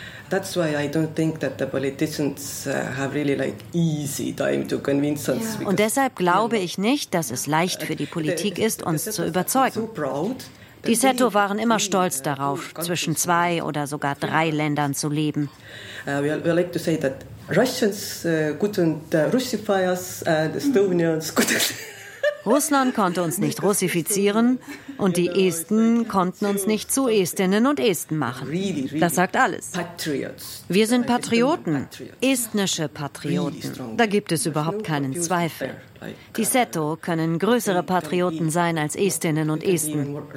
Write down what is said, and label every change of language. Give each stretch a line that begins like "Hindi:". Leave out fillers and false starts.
English: That's why I don't think that the politicians have really like easy time to convince us. Because,
German: und deshalb glaube ich nicht, dass es leicht für die Politik ist, uns zu überzeugen. Die Seto waren immer stolz darauf, zwischen zwei oder sogar drei Ländern zu leben.
English: We like to say that Russians couldn't Russify us and Estonians couldn't.
German: Russland konnte uns nicht russifizieren und die Esten konnten uns nicht zu Estinnen und Esten machen. Das sagt alles. Wir sind Patrioten, estnische Patrioten. Da gibt es überhaupt keinen Zweifel. Die Seto können größere Patrioten sein als Estinnen und Esten.